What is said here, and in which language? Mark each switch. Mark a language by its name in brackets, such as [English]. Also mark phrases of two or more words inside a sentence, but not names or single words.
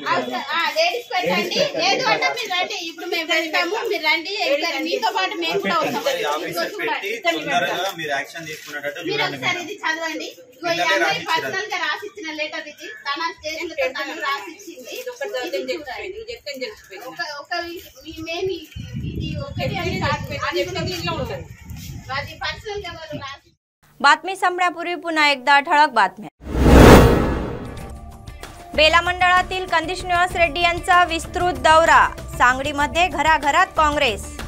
[Telugu] లేడీస్ పెట్టండి, లేదు అంటే మీరు రండి, ఇప్పుడు మేము వెళ్తాము, మీరు రండి, మీతో పాటు మేము కూడా వస్తాము। మీరు ఒకసారి ఇది చదవండి, పర్సనల్ గా రాసిచ్చిన లెటర్ ఇది, తన స్టేషన్ తను రాసిచ్చింది। [Marathi] बातमी संपण्यापूर्वी पुन्हा एकदा ठळक बातम्या। बेला मंडळातील कंदी श्रीनिवास रेड्डी यांचा विस्तृत दौरा, सांगलीमध्ये घराघरात काँग्रेस।